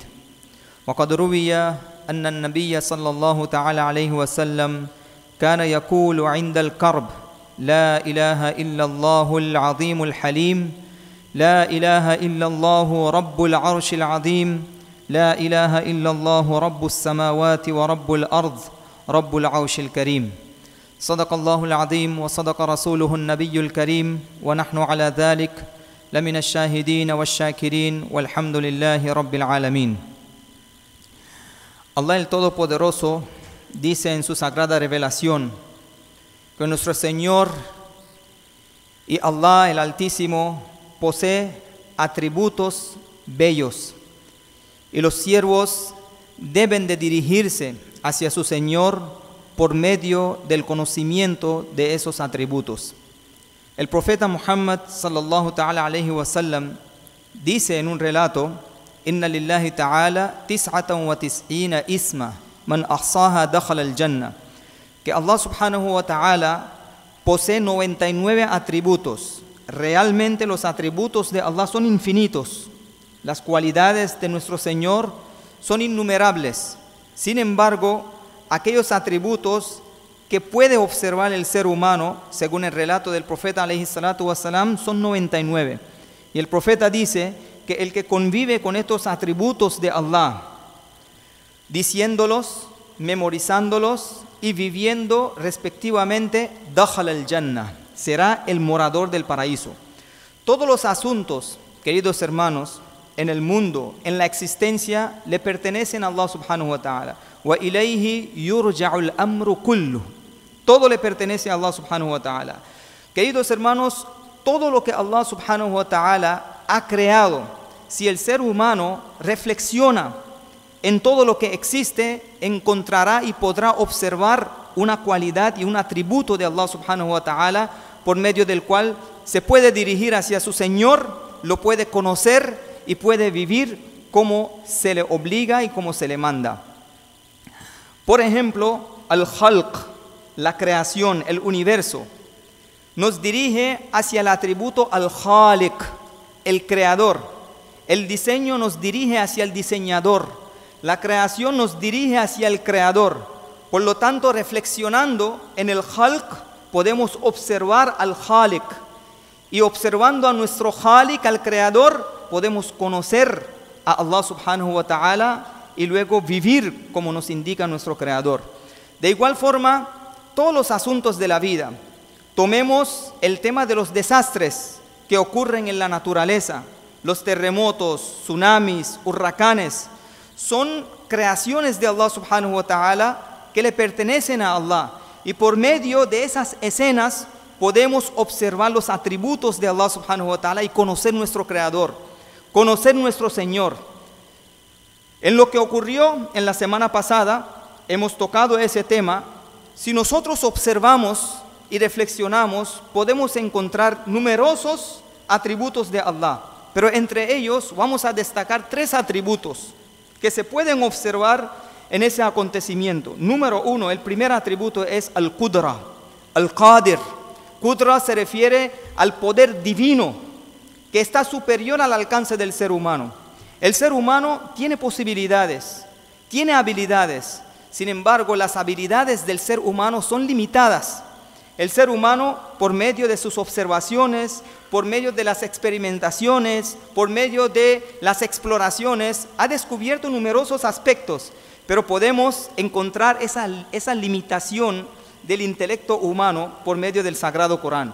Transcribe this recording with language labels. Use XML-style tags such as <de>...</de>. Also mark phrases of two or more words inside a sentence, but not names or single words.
<ar>وقد روي أن النبي صلى الله تعالى عليه وسلم كان يقول عند الكرب: لا إله إلا الله العظيم الحليم، لا إله إلا الله رب العرش العظيم، لا إله إلا الله رب السماوات ورب الأرض رب العرش الكريم. صدق الله العظيم وصدق رسوله النبي الكريم ونحن على ذلك لمن الشاهدين والشاكرين والحمد لله رب العالمين.</ar> <es>Allah el Todopoderoso dice en su sagrada revelación que nuestro Señor y Allah el Altísimo posee atributos bellos y los siervos deben de dirigirse hacia su Señor por medio del conocimiento de esos atributos. El profeta Muhammad</es> <ar>صلى الله تعالى عليه وسلم</ar> <es>dice en un relato:</es> <ar>إن لله تعالى تسعة وتسعين اسما من أحصاها دخل الجنة, que Allah سبحانه وتعالى</ar> <es>posee 99 atributos. Realmente los atributos de Allah son infinitos. Las cualidades de nuestro Señor son innumerables. Sin embargo, aquellos atributos que puede observar el ser humano, según el relato del profeta</es> <ar>عليه الصلاة والسلام,</ar> <es>son 99. Y el profeta dice que el que convive con estos atributos de Allah, diciéndolos, memorizándolos y viviendo respectivamente,</es> <ar>دخل الجنة,</ar> <es>será el morador del paraíso. Todos los asuntos, queridos hermanos, en el mundo, en la existencia, le pertenecen a Allah</es> <ar>سبحانه وتعالى. وإليه يرجع الأمر كله.</ar> <es>Todo le pertenece a Allah</es> <ar>سبحانه وتعالى.</ar> <es>Queridos hermanos, todo lo que Allah</es> <ar>سبحانه وتعالى</ar> <es>ha creado, si el ser humano reflexiona en todo lo que existe, encontrará y podrá observar una cualidad y un atributo de Allah</es> <ar>سبحانه وتعالى</ar> <es>por medio del cual se puede dirigir hacia su Señor, lo puede conocer y puede vivir como se le obliga y como se le manda. Por ejemplo, al-Khalq, la creación, el universo, nos dirige hacia el atributo al-Khaliq, el creador. El diseño nos dirige hacia el diseñador. La creación nos dirige hacia el creador. Por lo tanto, reflexionando en el Khalq, podemos observar al Khaliq. Y observando a nuestro Khaliq, al creador, podemos conocer a Allah</es> <ar>سبحانه وتعالى</ar> <es>y luego vivir como nos indica nuestro creador. De igual forma, todos los asuntos de la vida. Tomemos el tema de los desastres que ocurren en la naturaleza. Los terremotos, tsunamis, huracanes, son creaciones de Allah</es> <ar>سبحانه وتعالى</ar> <es>que le pertenecen a Allah. Y por medio de esas escenas podemos observar los atributos de Allah</es> <ar>سبحانه وتعالى</ar> <es>y conocer nuestro creador, conocer nuestro Señor. En lo que ocurrió en la semana pasada, hemos tocado ese tema. Si nosotros observamos y reflexionamos, podemos encontrar numerosos atributos de Allah, pero entre ellos vamos a destacar 3 atributos que se pueden observar en ese acontecimiento. Número 1, el primer atributo es</es> <ar>القدرة، القادر.</ar> <es>Qudra se refiere al poder divino que está superior al alcance del ser humano. El ser humano tiene posibilidades, tiene habilidades. Sin embargo, las habilidades del ser humano son limitadas. El ser humano, por medio de sus observaciones, por medio de las experimentaciones, por medio de las exploraciones, ha descubierto numerosos aspectos, pero podemos encontrar esa limitación del intelecto humano por medio del Sagrado Corán.</es>